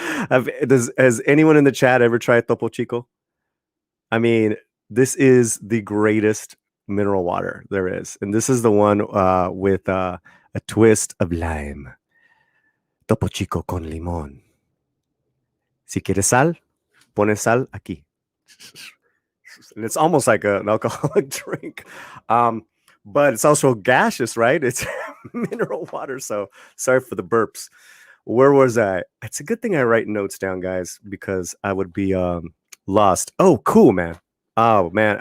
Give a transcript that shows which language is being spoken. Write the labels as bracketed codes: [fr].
[en] Has anyone in the chat ever tried Topo Chico? I mean, this is the greatest mineral water there is. And this is the one with a twist of lime. [es] Topo Chico con limón. Si quieres sal, pones sal aquí. [en] And it's almost like an alcoholic drink. But it's also gaseous, right? It's mineral water. So sorry for the burps. Where was I? It's a good thing I write notes down, guys, because I would be lost. Oh, cool, man. Oh, man.